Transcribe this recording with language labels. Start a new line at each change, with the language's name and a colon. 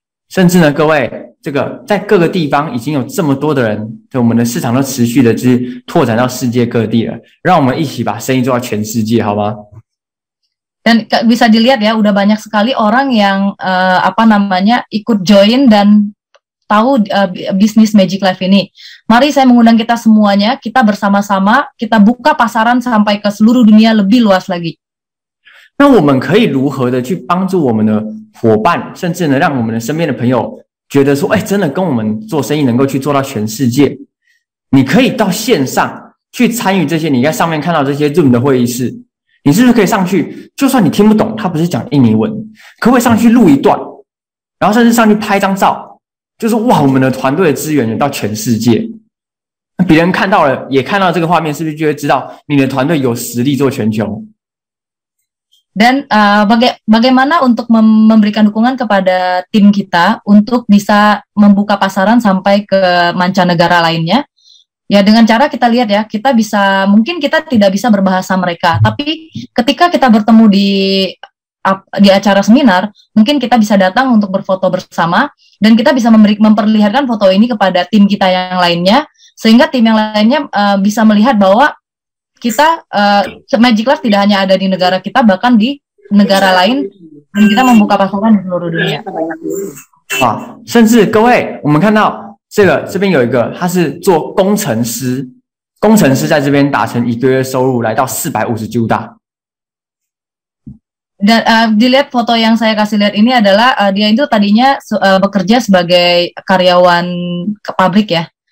Chinese: 甚至呢，各位，这个在各个地方已经有这么多的人，就我们的市场都持续的去拓展到世界各地了。让我们一起把生意做到全世界，好吗？
Indonesian: Dan bisa dilihat ya, udah banyak sekali orang yang ikut join dan tahu bisnis Magic Life ini. Mari saya mengundang kita semuanya, kita bersama-sama, kita buka pasaran sampai ke seluruh dunia lebih luas lagi.
Chinese: 那我们可以如何的去帮助我们的伙伴，甚至呢，让我们的身边的朋友觉得说，真的跟我们做生意能够去做到全世界？你可以到线上去参与这些，你在上面看到这些 Zoom 的会议室，你是不是可以上去？就算你听不懂，他不是讲印尼文，可不可以上去录一段，然后甚至上去拍张照，就是哇，我们的团队的资源有到全世界，别人看到了，也看到这个画面，是不是就会知道你的团队有实力做全球？
Indonesian: Dan bagaimana untuk memberikan dukungan kepada tim kita untuk bisa membuka pasaran sampai ke mancanegara lainnya? Ya dengan cara kita lihat ya, kita bisa, mungkin kita tidak bisa berbahasa mereka, tapi ketika kita bertemu di acara seminar, mungkin kita bisa datang untuk berfoto bersama, dan kita bisa memperlihatkan foto ini kepada tim kita yang lainnya, sehingga tim yang lainnya bisa melihat bahwa kita Magic Life tidak hanya ada di negara kita, bahkan di negara lain, dan kita membuka pasaran di seluruh dunia.
Chinese: 甚至各位，我们看到这边有一个，他是做工程师，工程师在这边达成1个月收入来到450 juta。
Indonesian: Dan dilihat foto yang saya kasih lihat ini adalah dia itu tadinya bekerja sebagai karyawan ke pabrik ya.